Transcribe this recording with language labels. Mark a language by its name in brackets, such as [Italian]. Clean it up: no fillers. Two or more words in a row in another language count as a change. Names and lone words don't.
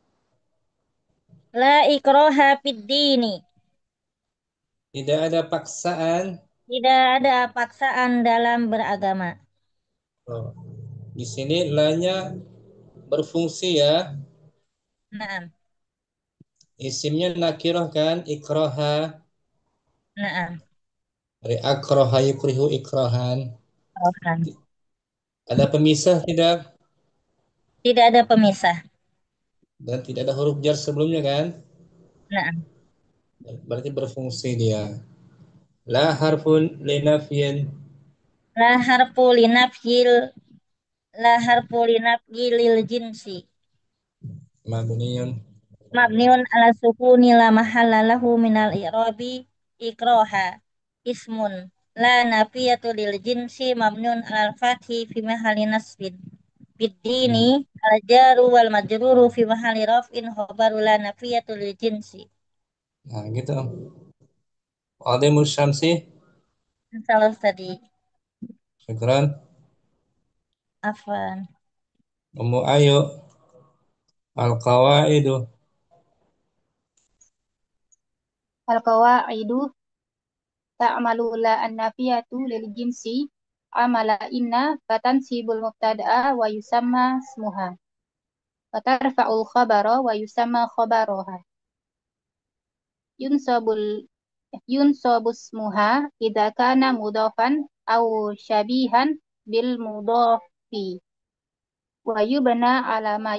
[Arabic] لا إكراه في الدين. [Indonesian] Tidak ada paksaan. Tidak ada paksaan dalam beragama. Oh. Di sini la-nya berfungsi ya. Naam. Isimnya nakirah kan, ikraha. Naam. Dari [Arabic] أكره يكره إكراها. [Indonesian] Rohan. Ada pemisah tidak? Tidak ada pemisah. Dan tidak ada huruf jar sebelumnya kan? Naam. Berarti berfungsi dia. [Arabic] لا حرف لنفي. لا حرف لنفي لا حرف لنفي الجنس. Mabniyun. مبني على السكون لا محل له من الإعراب إكراه. Ismun. لا النافية للجنس مبني على الفتح في محل نصب. بالدين الجار والمجرور في محل رفع خبر لا النافية للجنس. [Indonesian] Nah, gitu. [Arabic] عديم الشمس. [Indonesian] Salah tadi. [Arabic] Syukran. Afan. Ummu Ayu. Al-qawaidu. القواعد تعمل لا النافية للجنس عمل إن فتنصب المبتدأ ويسمى اسمها وترفع الخبر ويسمى خبرها ينصب ينصب اسمها إذا كان مضافا أو شبيها بالمضاف ويبنى على ما